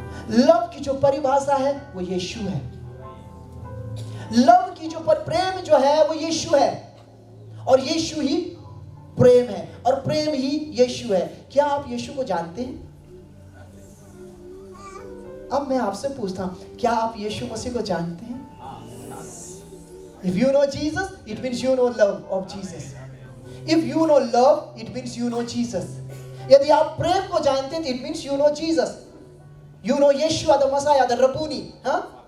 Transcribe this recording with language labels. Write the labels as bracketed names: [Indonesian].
[Hindi] Love की जो परिभाषा है वो यीशु है। लव की जो प्रेम जो है वो यीशु है, और यीशु ही प्रेम है, और प्रेम ही यीशु है। क्या आप यीशु को जानते हैं? अब मैं आपसे पूछता हूं, क्या आप यीशु मसीह को जानते हैं? [English] If you know Jesus, it means you know love of Jesus. If you know love, it means you know Jesus. [Hindi] यदि आप प्रेम को जानते हैं, [English] it means you know Jesus. You know Yeshua the Messiah, the Rabboni, huh?